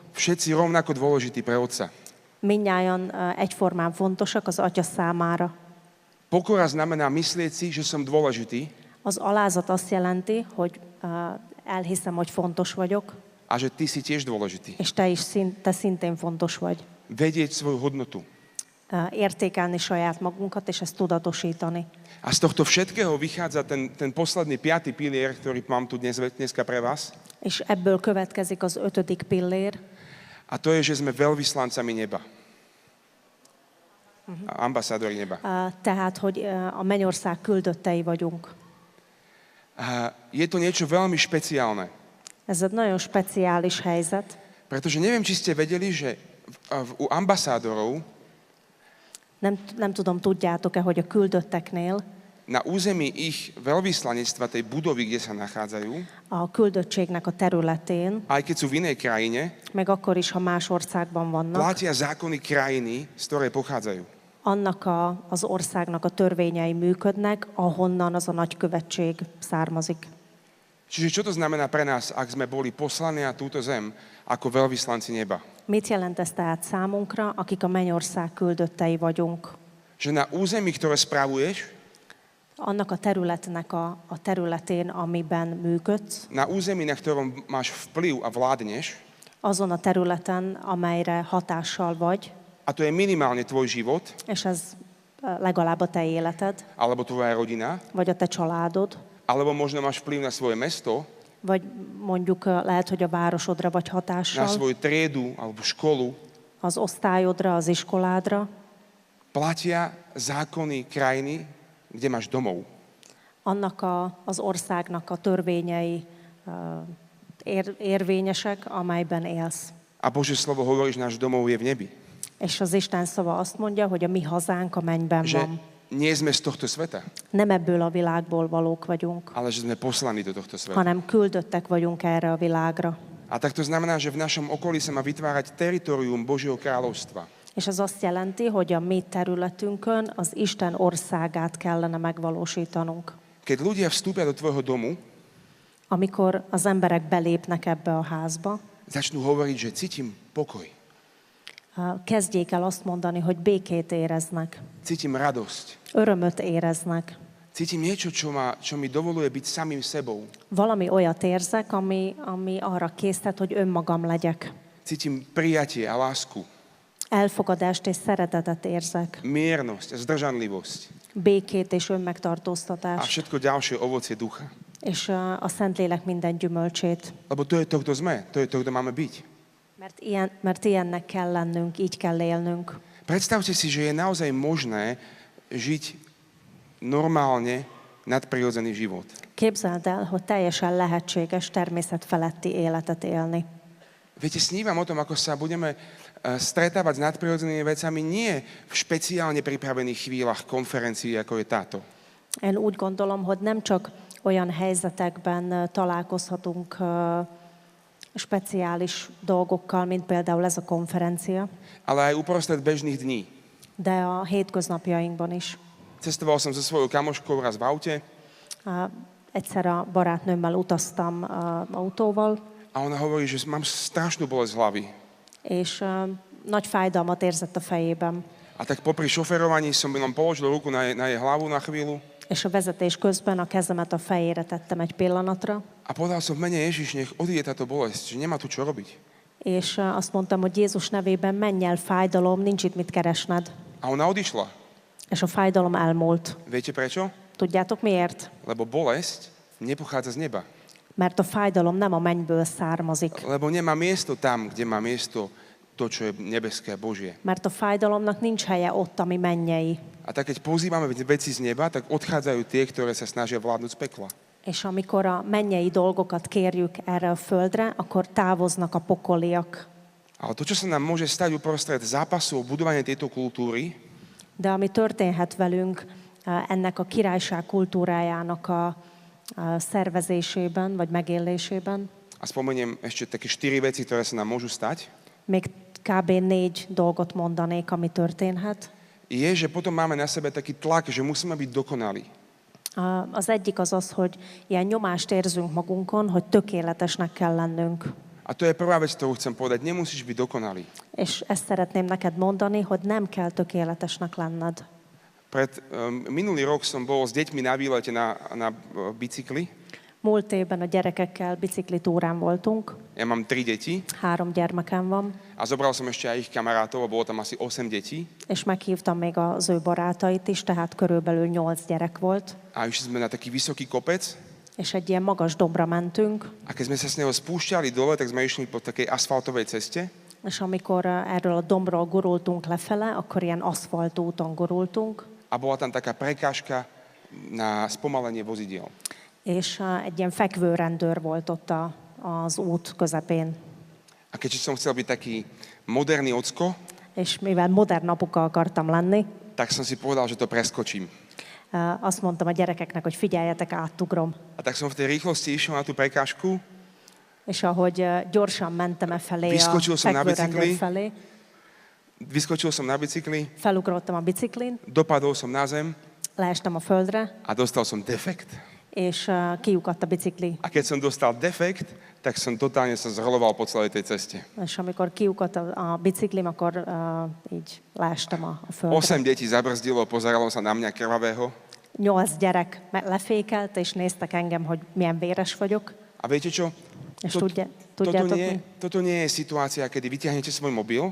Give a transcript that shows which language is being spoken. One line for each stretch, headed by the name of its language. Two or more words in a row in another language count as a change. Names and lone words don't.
Slovak: Všetci rovnako dôležití pre Otca.
Hungarian: Mindnyájan egyformán fontosak az Atya számára.
Slovak: Pokora znamená myslieť si, že som dôležitý
Hungarian: Az alázat azt jelenti, hogy elhiszem, hogy fontos vagyok,
Slovak: a že ty si tiež dôležitý.
Hungarian: és te szintén fontos vagy.
Slovak: Vedieť svoju hodnotu.
Hungarian: Értékelni saját magunkat, és ezt tudatosítani.
Slovak: A z tohto všetkého vychádza ten posledný, 5. pilier, ktorý mám tu dneska pre vás.
Hungarian: És ebből következik az 5. pillér,
Slovak: A to je, že sme veľvyslancami neba. A ambasádori neba.
Hungarian: tehát, hogy a mennyország küldöttei vagyunk.
Slovak: A je to niečo veľmi špeciálne.
Hungarian: Ez egy nagyon speciális helyzet,
Slovak: Pretože neviem, či ste vedeli, že u ambasádorov
Hungarian: nem tudom, tudjátok-e, hogy a küldötteknél,
Slovak: na území ich veľvyslanectva, tej budovy, kde sa nachádzajú,
Hungarian: a küldöttségnek a területén,
Slovak: aj keď sú v inej krajine,
Hungarian: meg akkor is, ha más országban vannak,
Slovak: platia zákony krajiny, z ktorej pochádzajú.
Hungarian: annak az országnak a törvényei működnek, ahonnan az a nagykövetség származik.
Slovak: Čiže čo to znamená pre nás, ak sme boli poslaní na túto zem ako veľvyslanci neba?
Hungarian: Mit jelent ez tehát számunkra, akik a mennyország küldöttei vagyunk?
Slovak: Že na území, ktoré spravuješ,
Hungarian: Annak a területnek a területén, amiben működsz,
Slovak: na území, na ktorom máš vplyv a vládneš,
Hungarian: azon a területen, amelyre hatással vagy,
Slovak: a to je minimálne tvoj život,
Hungarian: és ez legalább a te életed,
Slovak: alebo tvoja rodina,
Hungarian: vagy a te családod,
Slovak: alebo možno máš vplyv na svoje mesto,
Hungarian: vagy mondjuk lehet, hogy a városodra vagy
Slovak: na
Hungarian: hatással,
Slovak: svoju triedu alebo školu,
Hungarian: az osztályodra, az iskoládra,
Slovak: platia zákony krajiny, kde máš domov.
Hungarian: annak az országnak a törvényei érvényesek, amelyben élsz.
Slovak: A Božie slovo hovorí, že náš domov je v nebi.
Hungarian: És az Isten szava azt mondja, hogy a mi hazánk a mennyben
Slovak: Že
Hungarian: van.
Slovak: nie sme z tohto sveta,
Hungarian: Nem ebből a világból valók vagyunk,
Slovak: ale že sme poslaní do tohto sveta.
Hungarian: hanem küldöttek vagyunk erre a világra.
Slovak: A tak to znamená, že v našom okolí sa má vytvárať teritorium Božieho kráľovstva.
Hungarian: És ez azt jelenti, hogy a mi területünkön az Isten országát kellene megvalósítanunk.
Slovak: Keď ľudia vstúpia do tvojho domu,
Hungarian: Amikor az emberek belépnek ebbe a házba,
Slovak: začnú hovoriť, že cítim pokoj,
Hungarian: kezdjék el azt mondani, hogy békét éreznek,
Slovak: cítim radosť,
Hungarian: örömöt éreznek.
Slovak: cítim niečo, čo mi dovoluje byť samým sebou.
Hungarian: Valami olyat érzek, ami arra késztet, hogy önmagam legyek.
Slovak: Cítim prijatie a lásku,
Hungarian: Elfogadást és szeretetet érzek.
Slovak: miernosť a zdržanlivosť
Hungarian: Békét és a önmegtartóztatást.
Slovak: všetko ďalšie ovocie ducha.
Hungarian: És a Szentlélek minden gyümölcsét.
Slovak: Lebo to je to, kto sme, to je to, kto máme byť.
Hungarian: Mert ilyennek kell lennünk, így kell élnünk.
Slovak: Predstavte si, že je naozaj možné žiť normálne nadprirodzený život.
Hungarian: Képzeld el, hogy teljesen lehetséges természet feletti életet élni.
Slovak: Viete, snívam o tom, ako sa budeme stretávať s nadprirodzenými vecami nie v špeciálne pripravených chvíľach konferencií, ako je táto.
Hungarian: Én úgy gondolom, hogy nem csak olyan helyzetekben találkozhatunk speciális dolgokkal, mint például ez a konferencia,
Slovak: Ale aj uprostred bežných dní.
Hungarian: de a hétköznapjainkban is.
Slovak: Cestoval som so svojou kamoškou raz v aute
Hungarian: Egyszer a barátnőmmel utaztam autóval,
Slovak: a ona hovorí, že mám strašnú bolesť hlavy.
Hungarian: és nagy fájdalmat érzett a fejében.
Slovak: A tak popri šoferovaní som len položil ruku na jej hlavu na chvíľu
Hungarian: És a vezetés közben a kezemet a fejére tettem egy pillanatra,
Slovak: a povedal som v mene Ježiš, nech odíde táto bolesť, že nemá tu čo robiť.
Hungarian: és azt mondtam, hogy Jézus nevében menj el, fájdalom, nincs itt mit keresned.
Slovak: A ona odišla.
Hungarian: És a fájdalom elmúlt.
Slovak: Viete prečo?
Hungarian: Tudjátok miért?
Slovak: Lebo bolesť nepochádza z neba.
Hungarian: Mert a fájdalom nem a mennyből származik.
Slovak: Lebo nemá miesto tam, kde má miesto to, čo je nebeské, Božie.
Hungarian: Mert a fájdalomnak nincs helye ott, ami mennyei.
Slovak: A tak keď pozývame veci z neba, tak odchádzajú tie, ktoré sa snažia vládnuť z pekla.
Hungarian: És amikor a mennyei dolgokat kérjük erre a földre, akkor távoznak a pokoliak.
Slovak: Ale to, čo sa nám môže stať uprostred zápasu o budovanie tejto kultúry,
Hungarian: De ami történhet velünk ennek a királyság kultúrájának a szervezésében, vagy megélésében,
Slovak: a spomeniem ešte také 4 veci, ktoré sa nám môžu stať,
Hungarian: még kb. 4 dolgot mondanék, ami történhet.
Slovak: je, že potom máme na sebe taký tlak, že musíme byť dokonalí.
Hungarian: Az egyik az az, hogy ilyen nyomást érzünk magunkon, hogy tökéletesnek kell lennünk.
Slovak: A to je prvá vec, ktorú chcem povedať. Nemusíš byť dokonalý.
Hungarian: És ezt szeretném neked mondani, hogy nem kell tökéletesnek lenned.
Slovak: Minulý rok som bol s deťmi na výlete na bicykli.
Hungarian: Múlt évben a gyerekekkel biciklitúrán voltunk,
Slovak: Ja mám 3 deti
Hungarian: 3 gyermekem van,
Slovak: a zobral som ešte aj ich kamarátov, a bolo tam asi 8 detí.
Hungarian: és meghívtam még az ő barátait is, tehát körülbelül 8 gyerek volt.
Slovak: A išli sme na taký vysoký kopec
Hungarian: És egy ilyen magas dombra mentünk,
Slovak: a keď sme sa s neho spúšťali dole, tak sme išli po takej asfaltovej ceste.
Hungarian: és amikor erről a dombról gurultunk lefele, akkor ilyen aszfaltúton gurultunk,
Slovak: A bola tam taká prekážka na spomalenie vozidiel.
Hungarian: és egy ilyen fekvőrendőr volt ott az út közepén.
Slovak: A keďže som chcel byť taký moderný ocko,
Hungarian: És mivel modern apuka akartam lenni,
Slovak: tak som si povedal, že to preskočím.
Hungarian: azt mondtam a gyerekeknek, hogy figyeljetek, átugrom.
Slovak: A tak som v tej rýchlosti išiel na tú prekážku,
Hungarian: És ahogy gyorsan mentem felé a
Slovak: Vyskočil som na
Hungarian: fekvőrendőr
Slovak: bicikli.
Hungarian: felé,
Slovak: vyskočil som na bicykli,
Hungarian: felugrottam a biciklin,
Slovak: dopadol som na zem
Hungarian: leestem a földre,
Slovak: a dostal som defekt.
Hungarian: és kiukadt a bicikli.
Slovak: A keď som dostal defekt, tak som totálne sa zhrloval po celej tej ceste.
Hungarian: És amikor kiukadt a biciklim, akkor így leestem a földre.
Slovak: 8 detí zabrzdilo, pozeralo sa na mňa krvavého.
Hungarian: 8 gyerek lefékelt, és néztek engem, hogy milyen véres vagyok.
Slovak: A viete čo?
Hungarian: És
Slovak: To-
Hungarian: tudjátok mi?
Slovak: Toto nie je situácia, kedy vyťahnete svoj mobil,